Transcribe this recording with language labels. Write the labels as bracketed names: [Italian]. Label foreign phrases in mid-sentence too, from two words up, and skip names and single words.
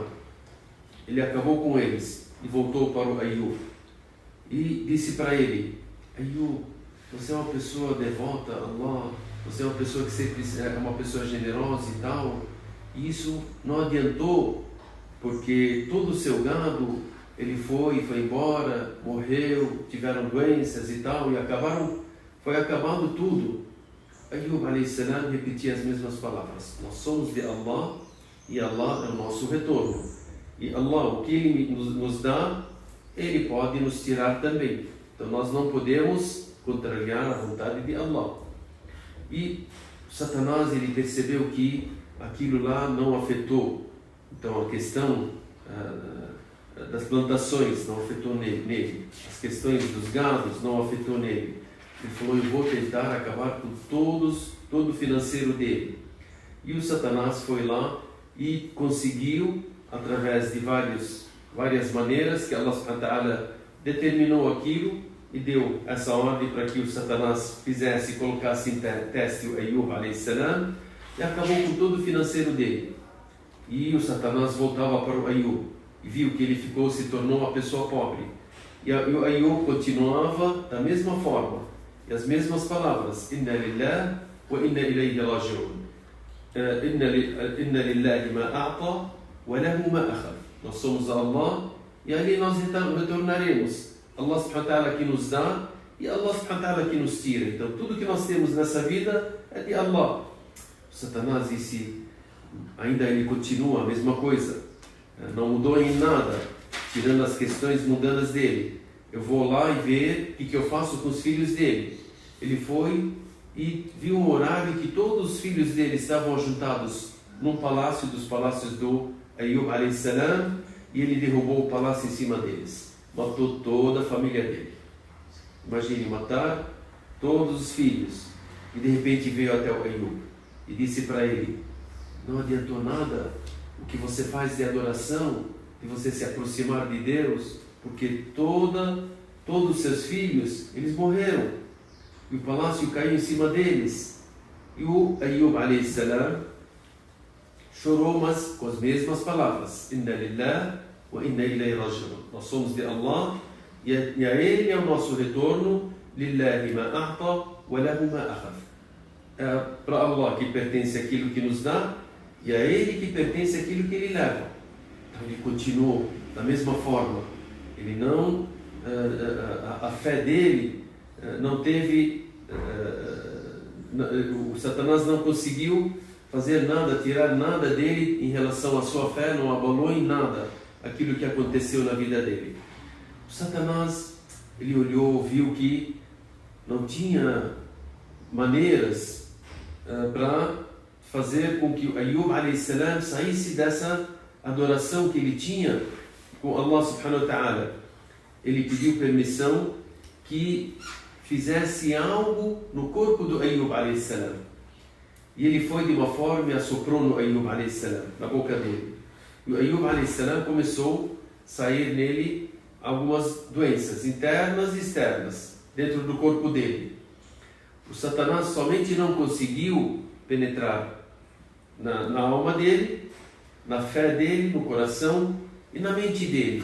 [Portuguese] Ele acabou com eles e voltou para o Ayub e disse para ele: Ayub, você é uma pessoa devota a Allah, você é uma pessoa que sempre é uma pessoa generosa e tal, e isso não adiantou, porque todo o seu gado ele foi embora, morreu, tiveram doenças e tal, e foi acabando tudo. Ayub [Arabic] عليه السلام [Portuguese] repetia as mesmas palavras: nós somos de Allah e Allah é o nosso retorno. E Allah, o que Ele nos dá, Ele pode nos tirar também. Então nós não podemos contrariar a vontade de Allah. E Satanás, ele percebeu que aquilo lá não afetou. Então a questão das plantações não afetou nele. As questões dos gados não afetou nele. Ele falou, eu vou tentar acabar com todo o financeiro dele. E o Satanás foi lá e conseguiu, através de várias maneiras, que Allah [Arabic] سبحانه وتعالى [Portuguese] determinou aquilo e deu essa ordem para que o Satanás fizesse e colocasse em teste o Ayub [Arabic] عليه السلام, [Portuguese] e acabou com todo o financeiro dele. E o Satanás voltava para o Ayub e viu que ele se tornou uma pessoa pobre. E o Ayub continuava da mesma forma, e as mesmas palavras: [Arabic] إنا لله وإنا إليه راجعون. إن لله ما أعطى وله ما أخذ. [Portuguese] Nós somos Allah e ali nós retornaremos. Allah [Arabic] سبحانه وتعالى [Portuguese] que nos dá e Allah [Arabic] سبحانه وتعالى [Portuguese] que nos tira. Então tudo que nós temos nessa vida é de Allah. O Satanás disse, ainda ele continua a mesma coisa, não mudou em nada, tirando as questões mundanas dele. Eu vou lá e ver o que eu faço com os filhos dele. Ele foi e viu um horário que todos os filhos dele estavam juntados num palácio dos palácios do Ayub [Arabic] عليه السلام, [Portuguese] e ele derrubou o palácio em cima deles. Matou toda a família dele. Imagine matar todos os filhos. E de repente veio até o Ayub e disse para ele, não adiantou nada o que você faz de adoração, de você se aproximar de Deus, porque todos os seus filhos, eles morreram. E o palácio caiu em cima deles. E o Ayub [Arabic] عليه السلام [Portuguese] chorou, mas com as mesmas palavras. [Arabic] إنا لله وإنا إليه راجعون. [Portuguese] Nós somos de Allah e a Ele é o nosso retorno. [Arabic] لله ما أعطى وله ما أخذ. [Portuguese] É para Allah que pertence aquilo que nos dá e a Ele que pertence aquilo que Ele leva. Então ele continuou da mesma forma. Ele não, a fé dele não teve, o Satanás não conseguiu fazer nada, tirar nada dele em relação à sua fé, não abalou em nada aquilo que aconteceu na vida dele. O Satanás, ele olhou, viu que não tinha maneiras para fazer com que o Ayub [Arabic] عليه السلام [Portuguese] saísse dessa adoração que ele tinha com Allah [Arabic] سبحانه وتعالى. [Portuguese] Ele pediu permissão que fizesse algo no corpo do Ayub [Arabic] عليه السلام. [Portuguese] E ele foi de uma forma e assoprou no Ayub [Arabic] عليه السلام, [Portuguese] na boca dele. E o Ayub [Arabic] عليه السلام [Portuguese] começou a sair nele algumas doenças internas e externas dentro do corpo dele. O Satanás somente não conseguiu penetrar na alma dele, na fé dele, no coração e na mente dele.